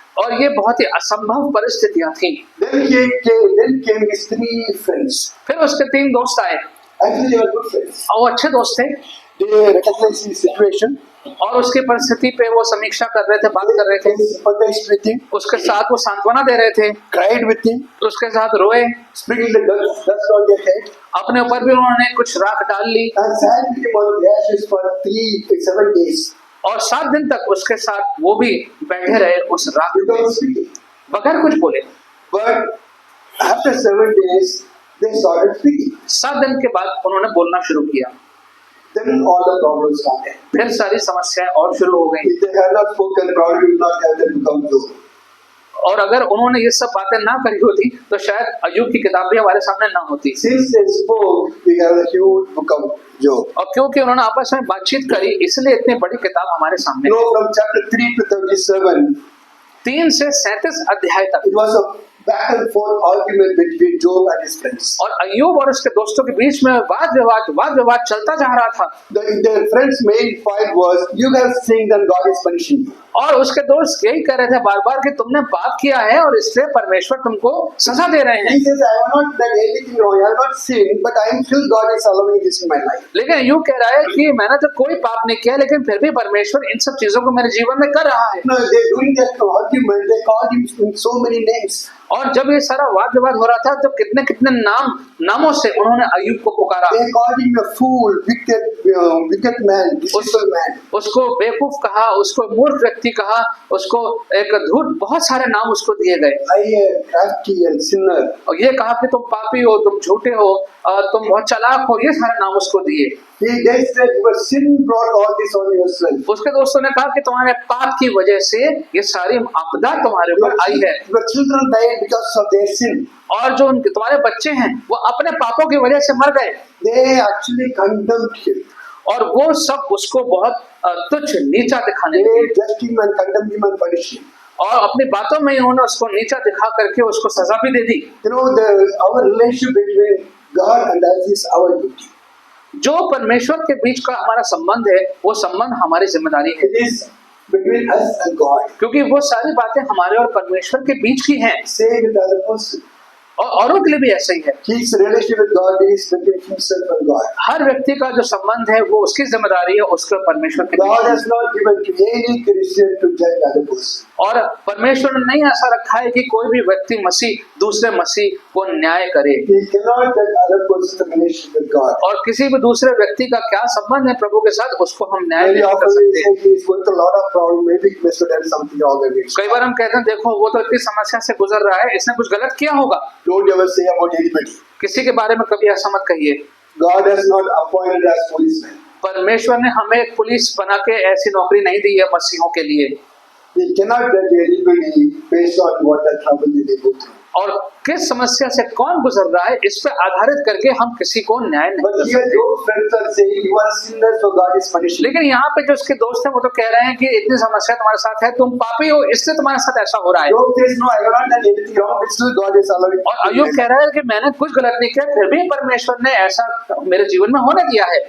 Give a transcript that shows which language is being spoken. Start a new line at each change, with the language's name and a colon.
Hindi: और ये बहुत ही असंभव परिस्थितियां थी।
English: Then came his 3 friends.
Hindi: फिर उसके 3 दोस्त आए
English: Actually, they were good friends.
Hindi: और वो अच्छे दोस्त थे
English: They recognized his situation.
Hindi: और उसकी परिस्थिति पे वो समीक्षा कर रहे थे, बात कर रहे थे,
English: They sympathized with him,
Hindi: उसके साथ वो सांत्वना दे रहे थे,
English: cried with him,
Hindi: उसके साथ रोए,
English: sprinkled the dust on their head,
Hindi: अपने ऊपर भी उन्होंने कुछ राख डाल ली
English: and sat with him on the ashes for 7 days.
Hindi: और 7 दिन तक उसके साथ वो भी बैठे रहे उस राख में
English: Without speaking.
Hindi: बगैर कुछ बोले।
English: But after 7 days, they started speaking.
Hindi: 7 दिन के बाद उन्होंने बोलना शुरू किया।
English: then all the problems started.
Hindi: फिर सारी समस्याएं और शुरू हो गई।
English: If they had not spoken, probably would not have them become Job.
Hindi: और अगर उन्होंने ये सब बातें ना करी होती तो शायद अय्यूब की किताब भी हमारे सामने ना होती।
English: Since they spoke, we have a huge book of Job.
Hindi: और क्योंकि उन्होंने आपस में बातचीत करी इसलिए इतनी बड़ी किताब हमारे सामने
English: You know, from chapter 3 to 37,
Hindi: 3 से 37 अध्याय तक
English: it was a back and forth argument between Job and his friends.
Hindi: और अय्यूब और उसके दोस्तों के बीच में वाद विवाद चलता जा रहा था।
English: Their friends' main fight was, you have sinned and God is punishing you.
Hindi: और उसके दोस्त यही कह रहे थे बार बार कि तुमने पाप किया है और इसलिए परमेश्वर तुमको सजा दे रहे हैं।
English: He says, I have not done anything wrong, I have not sinned, but I am still God is allowing this in my life.
Hindi: लेकिन यूं कह रहा है कि मैंने तो कोई पाप नहीं किया लेकिन फिर भी परमेश्वर इन सब चीजों को मेरे जीवन में कर रहा है।
English: No, they during that argument, they called him in so many names.
Hindi: और जब ये सारा वाद विवाद हो रहा था तो कितने कितने नामों से उन्होंने अय्यूब को पुकारा।
English: They called him a fool, wicked man, deceitful man.
Hindi: उसको बेवकूफ कहा, उसको मूर्ख व्यक्ति कहा, उसको एक धूर्त, बहुत सारे नाम उसको दिए गए।
English: Liar, crafty and sinner.
Hindi: और ये कहा कि तुम पापी हो, तुम झूठे हो, तुम बहुत चालाक हो, ये सारे नाम उसको दिए।
English: They said your sin brought all this on yourself.
Hindi: उसके दोस्तों ने कहा कि तुम्हारे पाप की वजह से ये सारी आपदा तुम्हारे ऊपर आई है
English: Your children died because of their sin.
Hindi: और जो तुम्हारे बच्चे हैं वो अपने पापों की वजह से मर गए।
English: They actually condemned him.
Hindi: और वो सब उसको बहुत तुच्छ नीचा दिखाने
English: They
Hindi: लगे
English: judged him and condemned him and punished him.
Hindi: और अपनी बातों में उन्होंने उसको नीचा दिखा करके उसको सजा भी दे दी।
English: You know, our relationship between God and us is our duty.
Hindi: जो परमेश्वर के बीच का हमारा संबंध है वो संबंध हमारी जिम्मेदारी है।
English: It is between us and God.
Hindi: क्योंकि वो सारी बातें हमारे और परमेश्वर के बीच की हैं
English: Same with the other person.
Hindi: और औरों के लिए भी ऐसा ही है।
English: His relationship with God is between himself and God.
Hindi: हर व्यक्ति का जो संबंध है वो उसकी जिम्मेदारी है, उसके और परमेश्वर के
English: God
Hindi: beach
English: has not given to any Christian to judge other person.
Hindi: और परमेश्वर ने नहीं ऐसा रखा है कि कोई भी व्यक्ति मसीह दूसरे मसीह को न्याय करे।
English: He cannot judge other person's relationship with God.
Hindi: और किसी भी दूसरे व्यक्ति का क्या संबंध है प्रभु के साथ उसको हम न्याय
English: Very
Hindi: नहीं कर
English: often we
Hindi: सकते।
English: say he is going through a lot of problems. Maybe he must have done something wrong against
Hindi: कई बार हम कहते हैं देखो वो तो इतनी समस्या से गुजर रहा है, इसने कुछ गलत किया होगा।
English: Don't ever say about anybody.
Hindi: किसी के बारे में कभी ऐसा मत कहिए।
English: God has not appointed us policemen.
Hindi: परमेश्वर ने हमें एक पुलिस बना के ऐसी नौकरी नहीं दी है मसीहों के लिए।
English: We cannot judge anybody based on what the trouble they go through.
Hindi: और किस समस्या से कौन गुजर रहा है इस पे आधारित करके हम किसी को न्याय नहीं
English: But
Hindi: कर
English: here
Hindi: सकते।
English: your friends are saying you are sinners, so God is punishing.
Hindi: लेकिन यहाँ पे जो उसके दोस्त हैं वो तो कह रहे हैं कि इतनी समस्या तुम्हारे साथ है, तुम पापी हो इसलिए तुम्हारे साथ ऐसा हो रहा है।
English: Job says, no, I have not done anything wrong, but still God is allowing.
Hindi: और अय्यूब कह रहा है कि मैंने कुछ गलत नहीं किया फिर भी परमेश्वर ने ऐसा मेरे जीवन में होने दिया है।